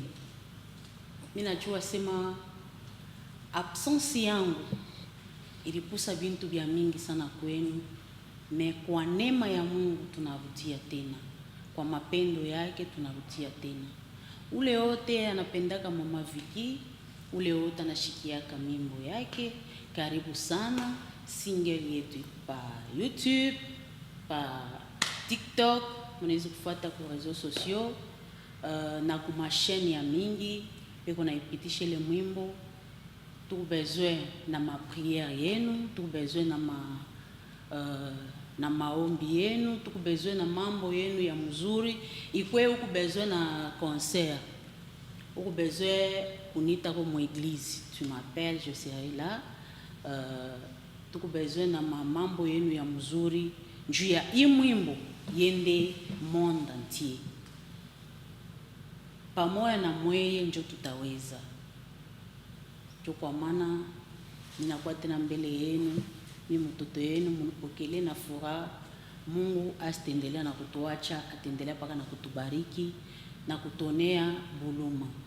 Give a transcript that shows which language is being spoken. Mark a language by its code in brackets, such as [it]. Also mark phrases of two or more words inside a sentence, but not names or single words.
[sw] Mimi najua sema absence yangu ilipusa bintu vya mingi sana kwenu, me kwa neema ya Mungu tunarudia tena, kwa mapendo yake tunarudia tena. Ule wote anapendaka Mama Vicky, ule wote anashikiaka mimbo yake, karibu sana. Single yetu pa YouTube, pa TikTok, mnaweza kufuata kwa [fr] réseaux sociaux, [sw] na kuma chaîne ya mingi, peko na ipitisha ile mwimbo. [fr] Tout besoin [sw] na ma prière yenu, [fr] tout besoin [sw] na maombi yenu, [fr] tout besoin [sw] na mambo yenu ya mzuri. Ikwe uku besoin na concert, [fr] uku besoin kunita comme église, tu m'appelles, je serai là. [sw] Tuko besoin na mambo yenu ya mzuri juu ya imwimbo yende [fr] monde entier. [sw] Pamoja na mweye njo tutaweza. Jo kwa maana ninakuwa tena mbele yenu, ni mtoto yenu, mnipokele na furaha. Mungu asitendelea na kutuacha, atendelea paka na kutubariki na kutonea buluma.